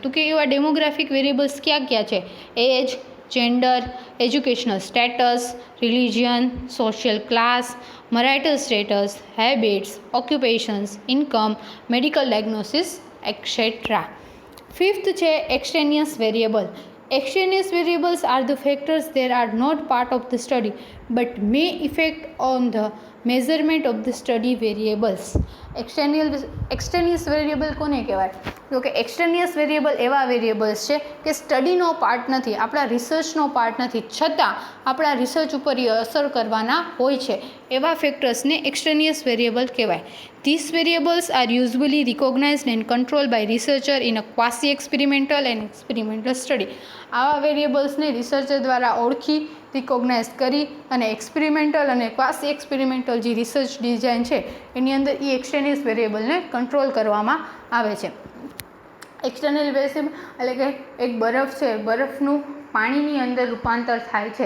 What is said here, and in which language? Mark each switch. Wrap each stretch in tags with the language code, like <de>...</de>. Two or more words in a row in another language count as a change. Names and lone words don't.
<gu>તો કે એવા</gu> <en>demographic variables</en> <gu>ક્યાં છે?</gu> <en>age, gender, educational status, religion, social class, marital status, habits, occupations, income, medical diagnosis etcetera. ફિફ્થ છે extraneous variable. Extraneous variables are the factors that are not part of the study but may affect on the measurement of the study variables. extraneous variable</en> <gu>કોને કહેવાય? તો કે</gu> <en>extraneous variable</en> <gu>એવા વેરિયેબલ્સ છે કે</gu> <en>study part</en> <gu>નથી, આપણા</gu> <en>research part</en> <gu>નથી, છતાં આપણા રિસર્ચ ઉપર એ અસર કરવાના હોય છે, એવા ફેક્ટર્સને</gu> <en>extraneous variable</en> <gu>કહેવાય.</gu> <en>These variables are usually recognized and controlled by researcher in a quasi-experimental and experimental study.</en> <gu>આવા વેરિયેબલ્સને રિસર્ચર દ્વારા ઓળખી, રિકોગ્નાઇઝ કરી અને એક્સપેરિમેન્ટલ અને</gu> <en>quasi experimental</en> <gu>જે</gu> <en>research design</en> <gu>છે એની અંદર એ</gu> <en>extraneous variable</en> <gu>કંટ્રોલ કરવામાં આવે છે.</gu> <en>external variable</en> <gu>એટલે કે એક બરફ છે, બરફનું પાણીની અંદર રૂપાંતર થાય છે.</gu>